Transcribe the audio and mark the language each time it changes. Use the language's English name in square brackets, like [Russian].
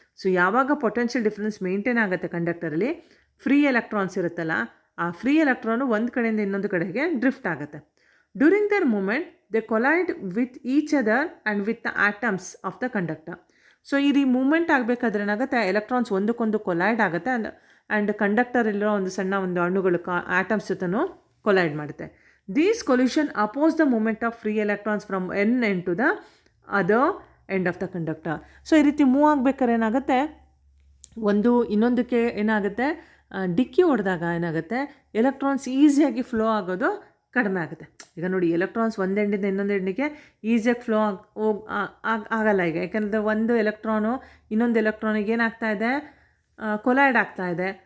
[Kannada] So ಯಾವಾಗ potential difference maintain ಆಗುತ್ತೆ ಕಂಡಕ್ಟರಲ್ಲಿ, free electrons ಇರುತ್ತಲ್ಲ, ಆ ಫ್ರೀ ಎಲೆಕ್ಟ್ರಾನು ಒಂದು ಕಡೆಯಿಂದ ಇನ್ನೊಂದು ಕಡೆಗೆ ಡ್ರಿಫ್ಟ್ ಆಗುತ್ತೆ. [English] During their movement they collide with each other and with the atoms of the conductor. [Kannada] So ಈ ಮೂಮೆಂಟ್ ಆಗಬೇಕಾದ್ರೆ ಏನಾಗುತ್ತೆ, ಎಲೆಕ್ಟ್ರಾನ್ಸ್ ಒಂದಕ್ಕೊಂದು ಕೊಲೈಡ್ ಆಗುತ್ತೆ ಆ್ಯಂಡ್ ಕಂಡಕ್ಟರಲ್ಲಿರೋ ಒಂದು ಸಣ್ಣ ಒಂದು ಅಣುಗಳು ಆಟಮ್ಸ್ ಜೊತೆನೂ ಕೊಲೈಡ್ ಮಾಡುತ್ತೆ. [English] These collision oppose the movement of free electrons from one end to the other end of the conductor. [Kannada] So ಈ ರೀತಿ ಮೂವ್ ಆಗಬೇಕಾದ್ರೆ ಏನಾಗುತ್ತೆ, ಒಂದು ಇನ್ನೊಂದಕ್ಕೆ ಏನಾಗುತ್ತೆ, ಡಿಕ್ಕಿ ಹೊಡೆದಾಗ ಏನಾಗುತ್ತೆ, ಎಲೆಕ್ಟ್ರಾನ್ಸ್ ಈಸಿಯಾಗಿ ಫ್ಲೋ ಆಗೋದು ಕಡಿಮೆ ಆಗುತ್ತೆ. ಈಗ ನೋಡಿ, ಎಲೆಕ್ಟ್ರಾನ್ಸ್ ಒಂದು ಎಂಡಿಂದ ಇನ್ನೊಂದು ಎಂಡಿಗೆ ಈಸಿಯಾಗಿ ಫ್ಲೋ ಆಗಲ್ಲ ಈಗ, ಯಾಕೆಂದರೆ ಒಂದು ಎಲೆಕ್ಟ್ರಾನು ಇನ್ನೊಂದು ಎಲೆಕ್ಟ್ರಾನಿಗೆ ಏನಾಗ್ತಾ ಇದೆ, ಕೊಲೈಡ್ ಆಗ್ತಾ ಇದೆ.